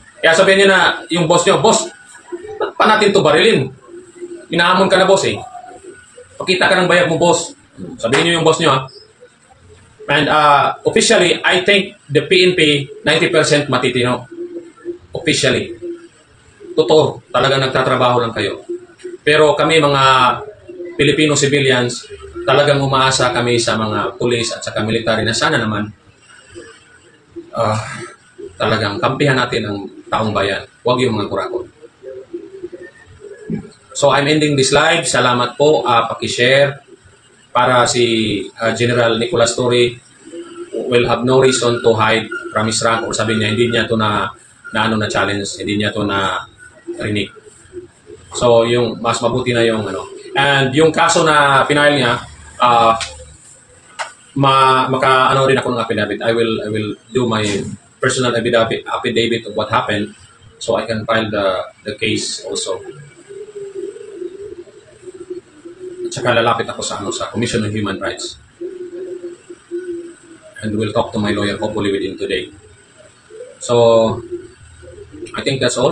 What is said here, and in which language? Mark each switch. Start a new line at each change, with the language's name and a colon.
Filipino: Kaya sabihin niyo na yung boss niyo, boss, ba't pa natin to barilin? Inahamon ka na, boss eh. Pakita ka ng bayag mo, boss. Sabihin niyo yung boss niyo, ha?
English: And officially, I think the PNP 90% matitino.
Filipino: Officially. Totoo, talagang nagtatrabaho lang kayo. Pero kami mga Filipino civilians, talagang umaasa kami sa mga pulis at saka military na sana naman talagang kampihan natin ang taong bayan. Huwag yung mga kurakot.
English: So I'm ending this live.
Filipino: Salamat po. Paki-share para si General Nicolas Torre
English: will have no reason to hide from his rank or
Filipino: sabi niya hindi niya to na challenge, hindi niya to na rinig. So yung mas mabuti na yung ano. And yung kaso na final niya maka-ano rin ako ng affidavit.
English: I will do my personal affidavit of what happened so I can file the case also.
Filipino: At saka lalapit ako sa Commission on Human Rights.
English: And we'll talk to my lawyer hopefully within today. So I think that's all.